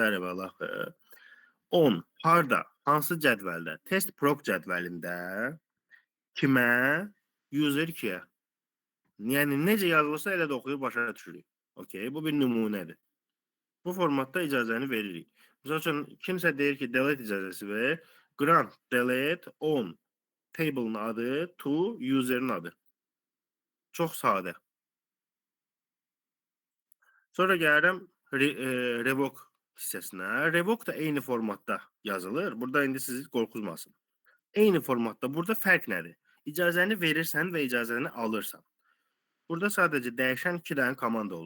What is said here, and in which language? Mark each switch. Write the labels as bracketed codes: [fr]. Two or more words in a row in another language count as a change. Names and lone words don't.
[az] və alaxır. 10. Harda? Hansı cədvəldə? Test proc cədvəlində kimə? User 2-yə. Yəni, necə yazılırsa elə də oxuyub başa düşürük. Okay, bu bir nümunədir. Bu formatda icazəni veririk. Məsəl üçün, kimsə deyir ki, delete icazəsi ver, [en] grant delete on table-ın adı to user-in adı. [az] Çox sadə. Sonra gəlirəm revoke hissəsinə. Revoke da eyni formatda yazılır. Burada indi sizi qorxuzmasın. Eyni formatda. Burada fərq nədir? İcazəni verirsən və icazəni alırsan. Burada sadəcə dəyişən 2 dənə komanda olur.